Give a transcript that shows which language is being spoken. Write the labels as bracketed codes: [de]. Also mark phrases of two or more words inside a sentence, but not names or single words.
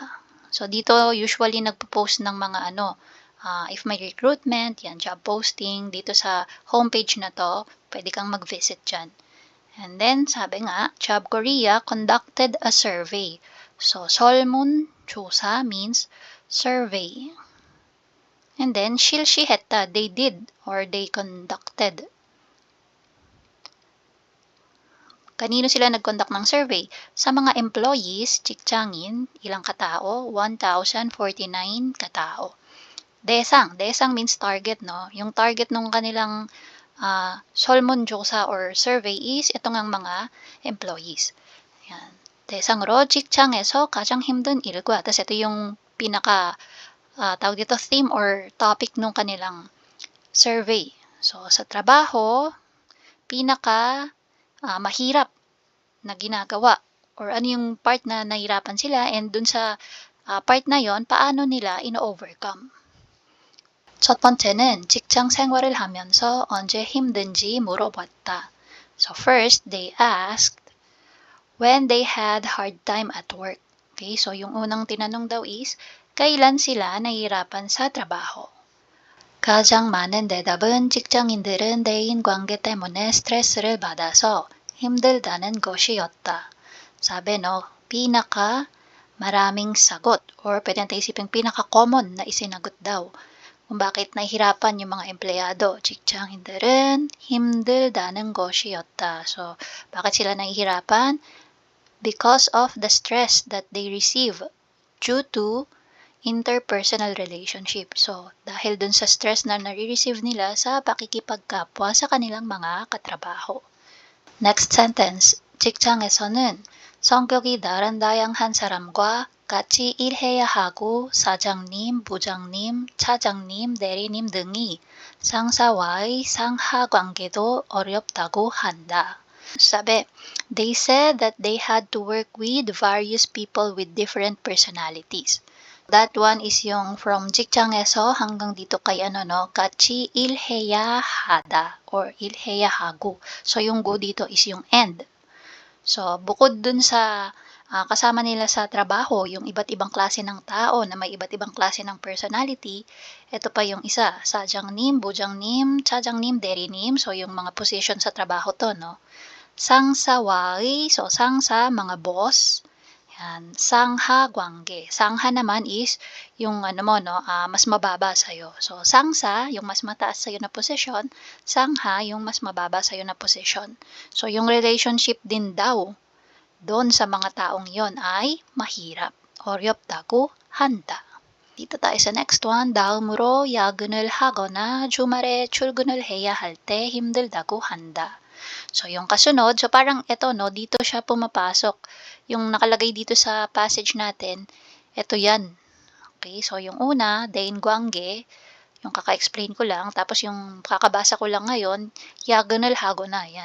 [tl] So, dito usually nagpo-post ng mga if may recruitment, yan, [en] job posting, [tl] dito sa homepage na to, pwede kang mag-visit dyan. And then, sabi nga, [en] Job Korea conducted a survey. So, 설문조사 means survey. And then, 실시했다, they did or they conducted. [tl] Kanino sila nag-conduct ng survey? Sa mga employees, 직장인, ilang katao? [en] 1,049 katao. Desang means target, no? [tl] Yung target ng kanilang 설문조사 or survey is itong ang mga employees. Yan. [ko] 대상으로 직장에서 가장 힘든 일과, [tl] tapos ito yung tawag dito, [en] theme or topic [tl] ng kanilang survey. So, sa trabaho, mahirap na ginagawa or ano yung part na nahirapan sila, and dun sa part na yon paano nila ino-overcome. [ko] 첫 번째는 직장 생활을 하면서 언제 힘든지 물어봤다. [en] So first, they asked when they had hard time at work. [tl] Okay, so yung unang tinanong daw is, kailan sila nahihirapan sa trabaho? [ko] 가장 많은 대답은 직장인들은 대인관계 때문에 스트레스를 받아서 힘들다는 것이었다. [tl] Sabi, no, maraming sagot or pwede natin isipin pinaka-common na isinagot daw kung bakit nahihirapan yung mga empleyado. [ko] 직장인들은 힘들다는 것이었다. [tl] So, bakit sila nahihirapan? [en] Because of the stress that they receive due to interpersonal relationship. [tl] So, dahil dun sa stress na nare-receive nila sa pakikipagkapwa sa kanilang mga katrabaho. [en] Next sentence. [ko] 직장에서는 성격이 다양한 사람과 같이 일해야 하고 사장님, 부장님, 차장님, 대리님 등이 상사와의 상하 관계도 어렵다고 한다. [tl] Sabi, [en] they said that they had to work with various people with different personalities. That one is [tl] yung from 직장에서 hanggang dito kay [ko] 같이 일해야 하다 [tl] or [ko] 일해야 하고. [tl] So yung go dito is yung end. So bukod dun sa kasama nila sa trabaho, yung iba't ibang klase ng tao na may iba't ibang klase ng personality, ito pa yung isa, [ko] 사장님, 부장님, 차장님, 대리님. [tl] So yung mga position sa trabaho to, no? 상사와의, so 상사, mga boss. Yan, [ko] 상하 관계. [tl] 상하 naman is yung mas mababa sa'yo. So, 상사, yung mas mataas sa'yo na posisyon. 상하, yung mas mababa sa'yo na posisyon. So, yung relationship din daw doon sa mga taong yon ay mahirap. [ko] 어렵다고 한다. [tl] Dito tayo sa next one. [ko] 다음으로 야근을 하거나 주말에 출근을 해야 할 때 힘들다고 한다. [tl] So, yung kasunod, so parang ito, no, dito siya pumapasok. Yung nakalagay dito sa passage natin, ito yan. Okay, so yung una, Dain Guangge, yung kaka-explain ko lang, tapos yung kakabasa ko lang ngayon, Yaganal Hagona, yan.